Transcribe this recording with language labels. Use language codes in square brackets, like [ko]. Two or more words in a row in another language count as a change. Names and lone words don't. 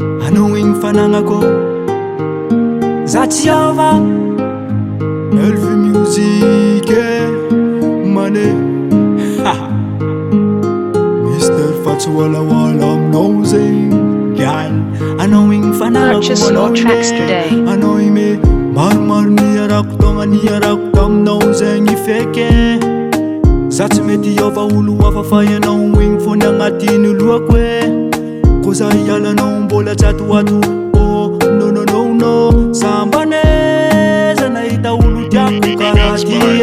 [mg] anao igny fanagnako za tsy ava ELVI musique mané Mister fa tsy walawaala aminao zegny gal anao igny [en] Purchase your tracks today. [mg] anao igny maromaro niarako taminao zegny feke za tsy mety hiova olo hafa fa ianao igny fony agnatiny lohako ko za hialanao mbola tsatoato oh no sambaneza nahita olo tiako karaha ty